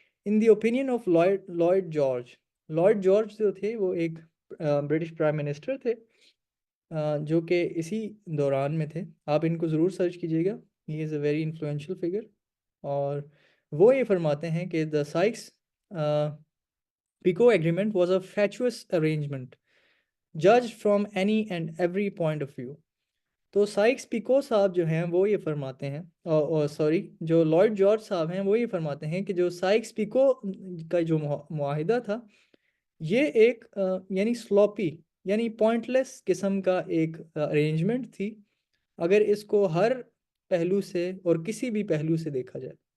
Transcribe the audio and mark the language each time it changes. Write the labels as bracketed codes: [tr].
[en] In the opinion of Lloyd George، [ur] lord George جو تھے وہ ایک برٹش پرائم منسٹر تھے جو کہ اسی دوران میں تھے، آپ ان کو ضرور سرچ کیجیے گا، [en] He is a very influential figure. [ur] اور وہ یہ فرماتے ہیں کہ [en] the Sykes Picot Agreement was a fatuous arrangement, judged from any and every point of view. [ur] تو سائکس پیکو صاحب جو ہیں وہ یہ فرماتے ہیں، اور سوری جو لارڈ جارج صاحب ہیں وہ یہ فرماتے ہیں کہ جو سائکس پیکو کا جو معاہدہ تھا یہ ایک یعنی سلوپی یعنی پوائنٹلیس قسم کا ایک ارینجمنٹ تھی اگر اس کو ہر پہلو سے اور کسی بھی پہلو سے دیکھا جائے